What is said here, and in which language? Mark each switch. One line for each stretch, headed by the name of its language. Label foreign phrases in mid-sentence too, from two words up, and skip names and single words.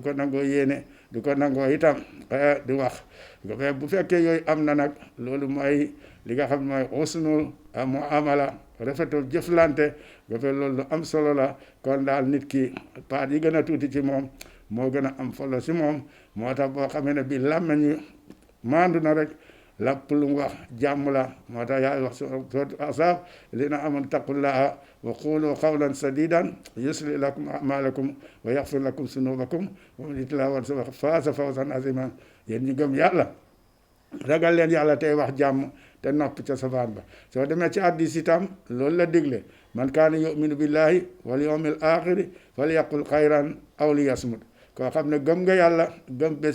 Wolof: ko nangoo yéene du ko nangoo itam di wax bu fekkee yooyu am na nag loolu mooy li nga xam mooy
Arabic: حسن المعاملة
Wolof: rafetul jëflante loolu lu am solo la kon daal nit ki paat yi gën a tuuti ci moom moo gën a am solo si moom moo tax boo xamee ne bi làmmeñu maandu na rek lépp lu mu wax jàmm la moo tax yaay wax sourate Ahzab
Arabic: الذين آمنوا اتقوا الله وقولوا قولا سديدا يصلح لكم أعمالكم ويغفر لكم ذنوبكم ومن يطع الله وفاز فوزا عظيما
Wolof: yéen ñu gëm yàlla ragal leen yàlla tey wax jàmm te nopp ca safaan ba soo demee ci hadiis itam loolu la digle
Arabic: من كان يؤمن بالله واليوم الآخر فليقل خيرا أو ليصمت
Wolof: koo xam ne gëm nga yàlla gëm bés